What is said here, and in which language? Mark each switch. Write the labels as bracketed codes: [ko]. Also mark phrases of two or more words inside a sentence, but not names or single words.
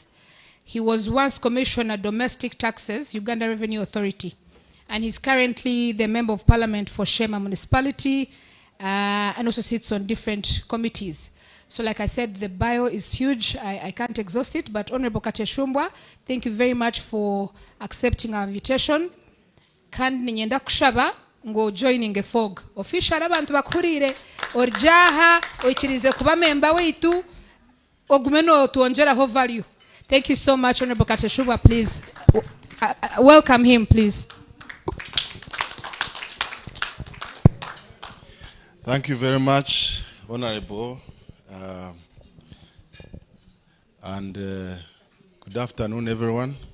[en] He was once Commissioner Domestic Taxes, Uganda Revenue Authority. And he's currently the Member of Parliament for Shema Municipality, and also sits on different committees. So like I said, the bio is huge. I can't exhaust it, but Honorable Kateshumbwa, thank you very much for accepting our invitation. [nyn] Kandi ninyenda kushaba ngo joining Kfog. Official abantu bakurire orjaha oichirize kuba member weitu ogumeno tuonjeraho value. [en] Thank you so much, Honorable Kateshumbwa. Please welcome him, please. Thank you very much, Honorable. And good afternoon, everyone.